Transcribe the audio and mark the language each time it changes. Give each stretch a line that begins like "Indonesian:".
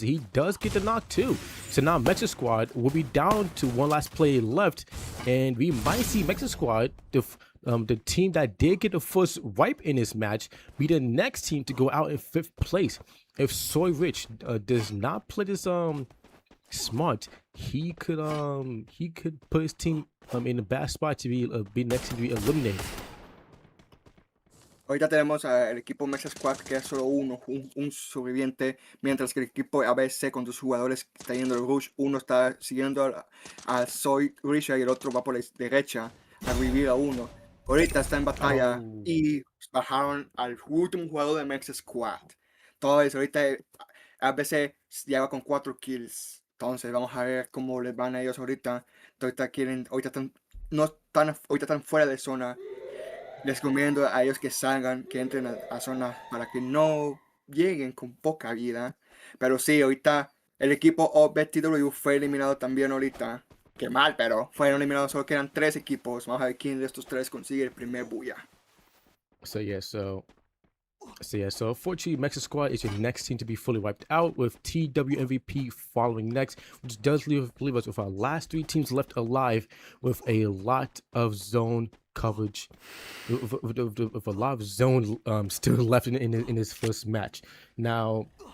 English: He does get the knock too. So now Mexa Squad will be down to 1 last player left, and we might see Mexa Squad, the team that did get the first wipe in this match, be the next team to go out in 5th place. If Soy Rich does not play this smart, he could put his team in a bad spot to be next to be eliminated.
Spanish: Ahorita tenemos al equipo Mexa Squad, que es solo un sobreviviente, mientras que el equipo ABC con 2 jugadores está yendo el rush. Uno está siguiendo a Soy Rich y el otro va por la derecha a revivir a uno. Ahorita está en batalla y bajaron al último jugador de Mexa Squad. Entonces ahorita ABC lleva con 4 kills. Entonces vamos a ver cómo les van a ellos ahorita. Ahorita están fuera de zona. Les recomiendo a ellos que salgan, que entren a zona para que no lleguen con poca vida. Pero sí, ahorita el equipo OBTW fue eliminado también ahorita. Qué mal, pero fueron eliminados, solo quedan 3 equipos. Vamos a ver quién de estos 3 consigue el primer bulla.
English: So unfortunately, Mexa Squad is your next team to be fully wiped out, with TWMVP following next, which does leave us with our last 3 teams left alive, with a lot of zone coverage, with a lot of zone still left in this first match. Now,